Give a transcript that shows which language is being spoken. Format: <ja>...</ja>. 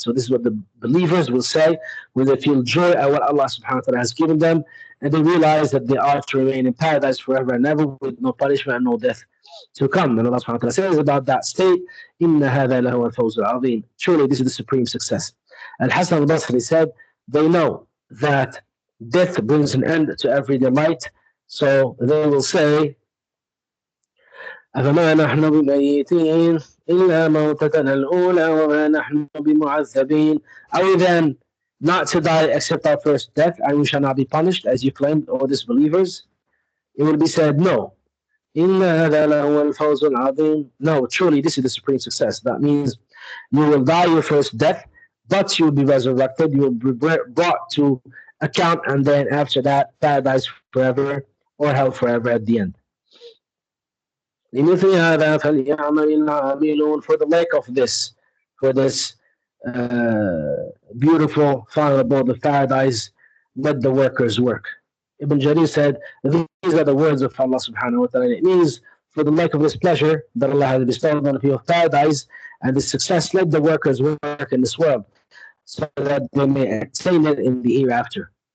<en>So this is what the believers will say when they feel joy at what Allah subhanahu wa ta'ala has given them and they realize that they are to remain in paradise forever and ever with no punishment and no death to come. And Allah subhanahu wa ta'ala says about that state,</en> <ar>إِنَّ هَذَا لَهُوَ الْفَوْزُ الْعَظِيمُ.</ar> <en>Surely this is the supreme success. Al-Hasan al-Basri said, they know that death brings an end to every delight. So they will say,</en> <ar>أفما نحن بميتين إلا موتتنا الأولى وما نحن بمعذبين.</ar> <en>Are we then not to die except our first death and we shall not be punished as you claimed, O disbelievers? It will be said, no.</en> <ar>إن هذا لهو الفوز العظيم.</ar> <en>No, truly this is the supreme success. That means you will die your first death, but you will be resurrected, you will be brought to account, and then after that, paradise forever or hell forever at the end.</en> <ar>لمثل هذا فليعمل العاملون.</ar> <en>For the lack of this, for this beautiful final abode of paradise, let the workers work. Ibn Jarir said, these are the words of Allah subhanahu wa ta'ala. It means, for the lack of this pleasure that Allah has bestowed on the people of paradise and the success, let the workers work in this world so that they may attain it in the hereafter.</en>